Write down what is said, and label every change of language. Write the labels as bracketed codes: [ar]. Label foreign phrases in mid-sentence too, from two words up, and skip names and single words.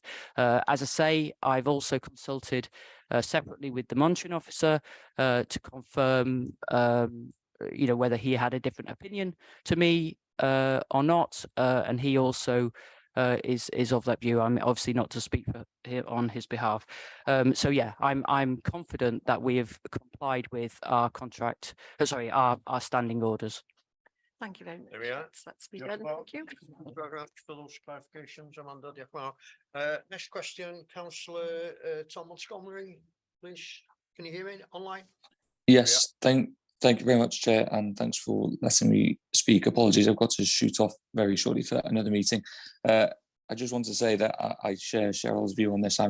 [en] As I say, I've also consulted separately with the monitoring officer to confirm whether he had a different opinion to me or not, and he also is of that view. I'm obviously not to speak for on his behalf. So yeah, I'm confident that we have complied with our contract. Sorry, our standing orders. Thank you very much. There we are. That's be Diolch done. [cy] yn fawr. [en] Thank you. Thank you very much for those clarifications, Amanda. [cy] Diolch yn fawr. [en] Next question, Councillor Tom Montgomery, please. Can you hear me online? Yes, thank you very much, Chair, and thanks for letting me speak. Apologies, I've got to shoot off very shortly for another meeting. I just want to say that I share Cheryl's view on this.